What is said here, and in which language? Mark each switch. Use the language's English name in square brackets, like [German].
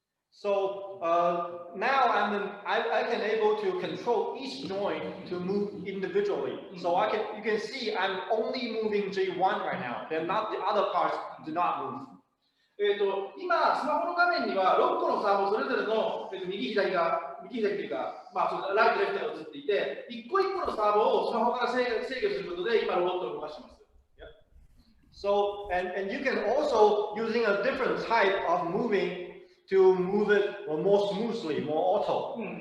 [English] So now I can able to control each joint to move individually. So you can see I'm only moving J1 right now. Then not the other parts do not move. [Japanese] 今、スマホの画面には6個のサーボそれぞれの右左というか、ライト、レフトが映っていて、一個一個のサーボをスマホから制御することで、今、ロボットを動かしています。 [English] So, and you can also using a different type of moving to move it more smoothly, more auto.